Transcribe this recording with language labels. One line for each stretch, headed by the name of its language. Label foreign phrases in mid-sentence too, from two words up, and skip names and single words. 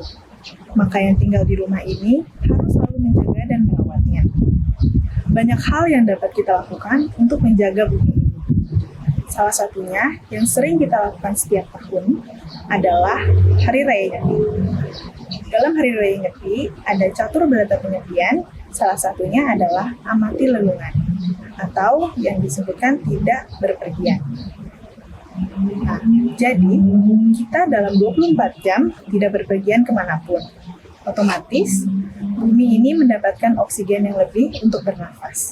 Indonesian: Maka yang tinggal di rumah ini harus selalu menjaga dan merawatnya. Banyak hal yang dapat kita lakukan untuk menjaga bumi ini. Salah satunya yang sering kita lakukan setiap tahun adalah Hari Raya Nyepi. Dalam Hari Raya Nyepi ada catur berata penyepian, salah satunya adalah amati lelungan atau yang disebutkan tidak berpergian. Nah, jadi kita dalam 24 jam tidak berpergian kemanapun. Otomatis, bumi ini mendapatkan oksigen yang lebih untuk bernafas.